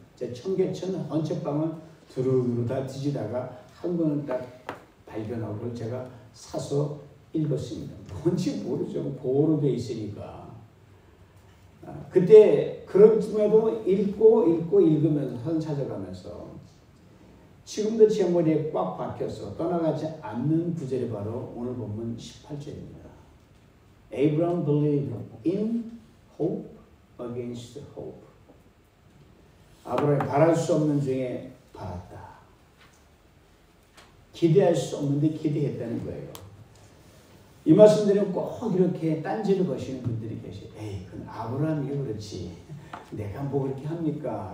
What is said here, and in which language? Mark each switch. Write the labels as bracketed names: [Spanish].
[Korean] 제 청계천 헌책방을 두루두루 다 뒤지다가 한 권을 딱 발견하고 그걸 제가 사서 읽었습니다. 뭔지 모르죠. 보호로 돼 있으니까. 그때 그럼에도 읽고 읽으면서 선 찾아가면서 지금도 제 머리에 꽉 박혀서 떠나가지 않는 구절이 바로 오늘 본문 18절입니다. [English] Abraham believed in hope against hope. [Korean] 아브라함이 바랄 수 없는 중에 바랐다. 기대할 수 없는데 기대했다는 거예요. 이 말씀들은 꼭 이렇게 딴지를 거시는 분들이 계세요. 에이, 그건 아브라함이 그렇지. 내가 뭐 그렇게 합니까?